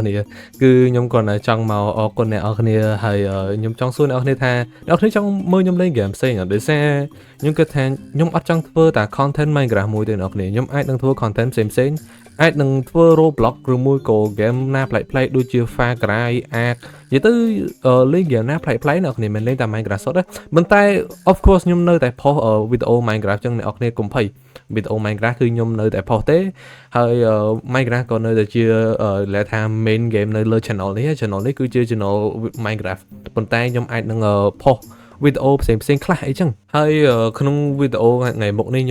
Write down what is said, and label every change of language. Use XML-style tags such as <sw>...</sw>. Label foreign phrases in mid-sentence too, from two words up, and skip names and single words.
<km>គ្នាគឺខ្ញុំគ្រាន់តែចង់មកអរគុណអ្នកនរគ្នាហើយខ្ញុំចង់សួរអ្នកនរគ្នាថាអ្នកនរគ្នាចង់មើលខ្ញុំលេង game ផ្សេងអត់ដោយសារខ្ញុំគិតថាខ្ញុំអត់ច ង់ធ្វើតែ content Minecraft មួយទេអ្នកនរគ្នាខ្ញុំអាចនឹងធ្វើ content ផ្សេងអាចនឹងធ្វើ Roblox ឬមួយក៏ game ណាប្លែកៗ ដូចជា Far Cry Ark និយាយទៅលេង game ណាប្លែកៗអ្នកគ្នាមិនលេងតែ Minecraft សុទ្ធទេប៉ុន្តែ</km> <en>of course</en> <km>ខ្ញុំនៅតែផុសវីដេអូ Minecraft ចឹងអ្នកគ្នាកុំភ័យវីដេអូ Minecraft គឺខ្ញុំនៅតែផុសទេហើយ Minecraft ក៏នៅតែជាលេថា</km> <en>main game</en> <km>នៅលើ channel នេះគឺជា channel Minecraft ប៉ុន្តែខ្ញុំអាចនឹងផុសវីដេអូផ្សេងខ្លះអីចឹងហើយក្នុងវីដេអូថ្ងៃមុខនេះ</km>